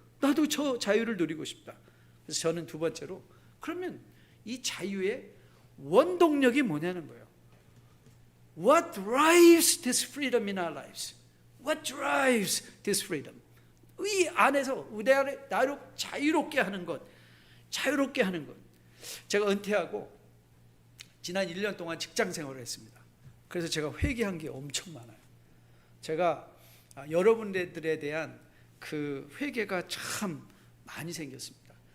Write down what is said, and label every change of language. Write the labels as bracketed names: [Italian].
[Korean] 나도 저 자유를 누리고 싶다. 그래서 저는 두 번째로, 그러면 이 자유의 원동력이 뭐냐는 거예요. [English] What drives this freedom in our lives? What drives this freedom? [Korean] 이 안에서 나를 자유롭게 하는 것, 자유롭게 하는 것. 제가 은퇴하고 지난 1년 동안 직장 생활을 했습니다. 그래서 제가 회개한 게 엄청 많아요. 제가 여러분들에 대한 그 회개가 참 많이 생겼습니다.